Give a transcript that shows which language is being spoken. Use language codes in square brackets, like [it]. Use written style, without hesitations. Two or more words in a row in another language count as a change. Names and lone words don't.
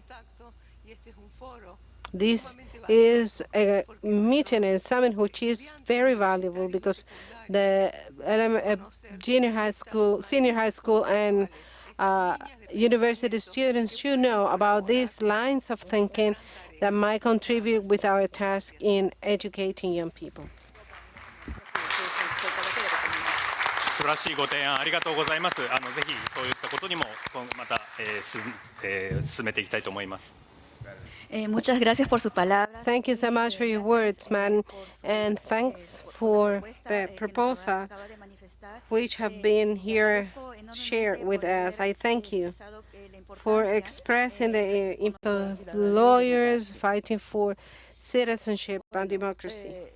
[en] This is a meeting and summit which is very valuable, because the junior high school, senior high school, and university students should know about these lines of thinking that might contribute with our task in educating young people. [ja] 素晴らしいご提案ありがとうございます。ぜひそういったことにもまた、進めていきたいと思います。 [es] muchas gracias por sus palabras. [en] Thank you so much for your words, man, and thanks for the proposal which have been here shared with us. I thank you for expressing the importance of lawyers fighting for citizenship and democracy.